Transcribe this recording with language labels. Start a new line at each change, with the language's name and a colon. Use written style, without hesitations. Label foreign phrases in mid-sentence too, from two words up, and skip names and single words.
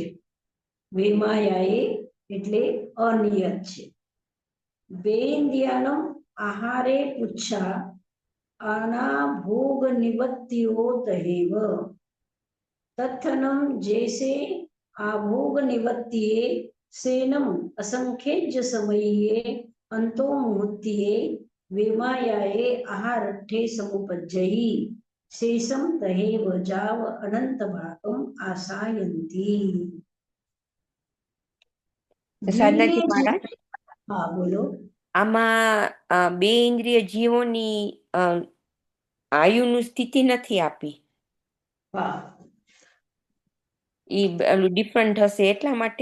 Gujarati: વેમાયાએ એટલે અનિયત છે.
Prakrit languages: બેન્દ્રિયાનમ આહારે પુચ્છા અનાભોગ નિવત્તિઓ તહેવ તથનમ જૈસે આભોગ નિવત્તિએ સેનમ असंख्येज्य समये अंतो मुहूर्तिये वेमायाये आहारठे समुपज्जहि शेषम तहेव जाव अनंत भागम आसायन्ति.
Gujarati: સાધનાજી મહારાજ, હા બોલો. આમાં બે ઇન્દ્રિય જીવોની આયુનું સ્થિતિ નથી આપી. હા, ઈ ડિફરન્ટ હશે એટલા માટે